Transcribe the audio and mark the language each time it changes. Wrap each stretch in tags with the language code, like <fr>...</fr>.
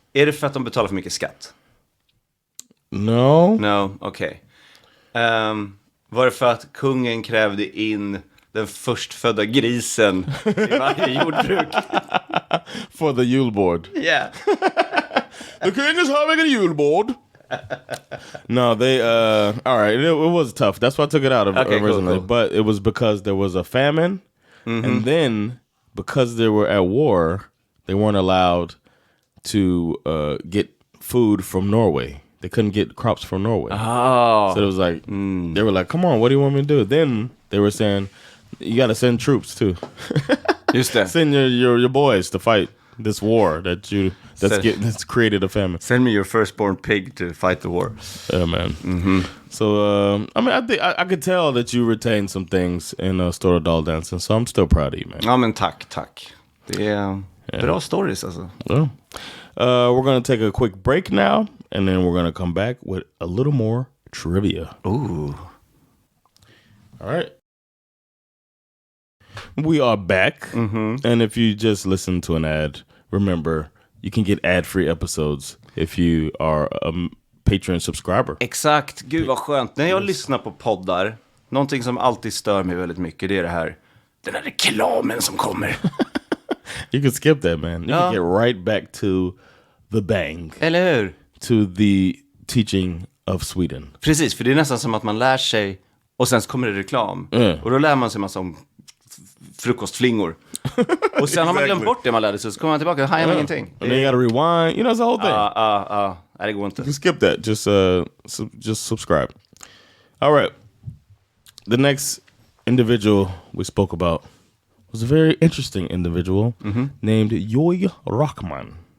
<sv>Är det för att de betalar för mycket skatt?</sv> <en>No,</en> <sv>okej. Var det för att kungen krävde in den förstfödda grisen i varje jordbruk?</sv> <en>For the Yule board. Yeah. The king is having a Yule board. No, they all right, it was tough. That's why I took it out of originally. Cool. But it was because there was a famine, and then because they were at war, they weren't allowed to get food from Norway. They couldn't get crops from Norway. Oh. So it was like they were like, "Come on, what do you want me to do?" Then they were saying, "You got to send troops too."</en> <sv>Just det.</sv> <en>Send your boys to fight this war that's created a famine. Send me your firstborn pig to fight the war. Yeah, man. So I mean, I think I could tell that you retained some things in Stora Daldansen, so I'm still proud of you, man.</en> <sv>Ja, men tack. Det är bra stories alltså.</sv> <en>Well, we're gonna take a quick break now, and then we're gonna come back with a little more trivia. Ooh. All right. We are back, and if you just listen to an ad, remember you can get ad-free episodes if you are a Patreon subscriber.</en> <sv>Exakt, gud vad skönt. När jag lyssnar på poddar, någonting som alltid stör mig väldigt mycket, det är det här, den här reklamen som kommer.</sv> <en>You can skip that, man. You can get right back to the bang.</en> <sv>Eller hur?</sv> <en>To the teaching of Sweden.</en> <sv>Precis, för det är nästan som att man lär sig och sen så kommer det reklam. Och då lär man sig massa om frukostflingor. Och sen har man glömt bort det man lärde sig, så kommer man tillbaka och hajar ingenting.</sv> <en>And then you gotta rewind, you know, it's the whole thing.</en> <sv>Det går inte.</sv> <en>You can skip that, just subscribe. All right. The next individual we spoke about was a very interesting individual named Joy Rockman.</en>